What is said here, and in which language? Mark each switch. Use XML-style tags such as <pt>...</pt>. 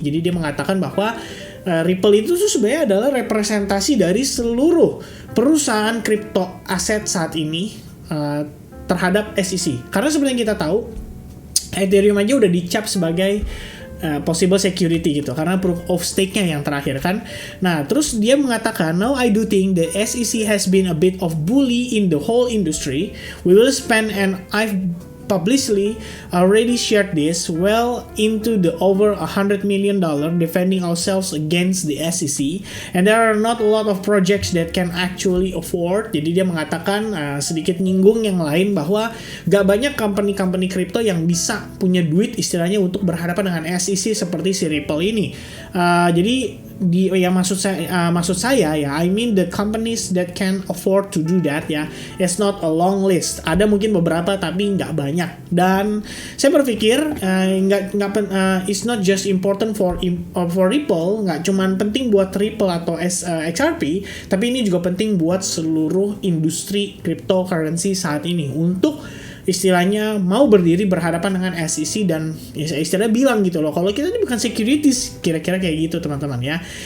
<id>Jadi dia mengatakan bahwa Ripple itu tuh sebenarnya adalah representasi dari seluruh perusahaan kripto aset saat ini terhadap SEC. Karena sebenarnya kita tahu Ethereum aja udah dicap sebagai possible security gitu, karena proof of stake-nya yang terakhir kan. Nah, terus dia mengatakan,</id> <en>"Now I do think the SEC has been a bit of bully in the whole industry. We will spend, and I've publicly already shared this, well into the over $100 million defending ourselves against the SEC, and there are not a lot of projects that can actually afford."</en> <id>Jadi dia mengatakan sedikit nyinggung yang lain bahwa gak banyak company-company crypto yang bisa punya duit istilahnya untuk berhadapan dengan SEC seperti si Ripple ini. Jadi maksud saya ya,</id> <en>I mean the companies that can afford to do that ya, it's not a long list.</en> <id>Ada mungkin beberapa tapi nggak banyak. Dan saya berpikir</id> <en>it's not just important for Ripple,</en> <id>nggak cuman penting buat Ripple atau XRP, tapi ini juga penting buat seluruh industri cryptocurrency saat ini untuk istilahnya mau berdiri berhadapan dengan SEC dan ya istilahnya bilang gitu loh, kalau kita ini bukan securities, kira-kira kayak gitu teman-teman ya.</id>